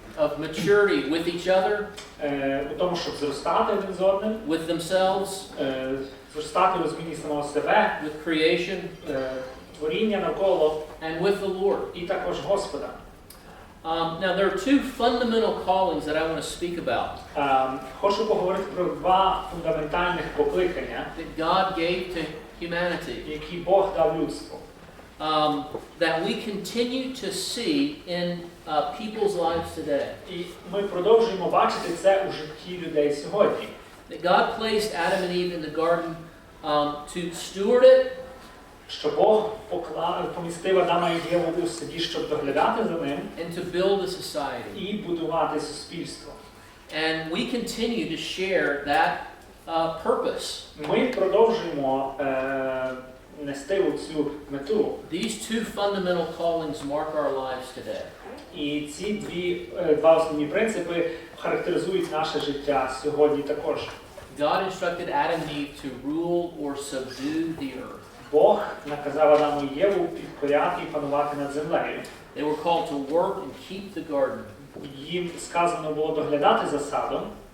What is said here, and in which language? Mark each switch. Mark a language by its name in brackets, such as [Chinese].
[English] Of maturity with each other. [Ukrainian] У тому, щоб зростати один з одним. [English] With themselves. [Ukrainian] Зростати у розумінні самого себе. [English] With creation. [Ukrainian] Творіння навколо. [English] And with the Lord. [Ukrainian] І також Господа. [English] Now there are two fundamental callings that I want to speak about. [Ukrainian] Хочу поговорити про два фундаментальних покликання, [English] that God gave to humanity. [Ukrainian] Які Бог дав людству. [English] That we continue to see in people's lives today. [Ukrainian] І ми продовжуємо бачити це у житті людей сьогодні. [English] That God placed Adam and Eve in the garden to steward it. [Ukrainian] Що Бог помістив Адама і Єву у саді, щоб доглядати за ним. [English] And to build a society. [Ukrainian] І будувати суспільство. [English] And we continue to share that purpose. [Ukrainian] Ми продовжуємо нести цю мету. [English] These two fundamental callings mark our lives today. [Ukrainian] І ці два основні принципи характеризують наше життя сьогодні також. [English] God instructed Adam and Eve to rule or subdue the earth. [Ukrainian] Бог наказав Адаму і Єву підкоряти і панувати над землею. [English] They were called to work and keep the garden. [Ukrainian] Їм сказано було доглядати за садом.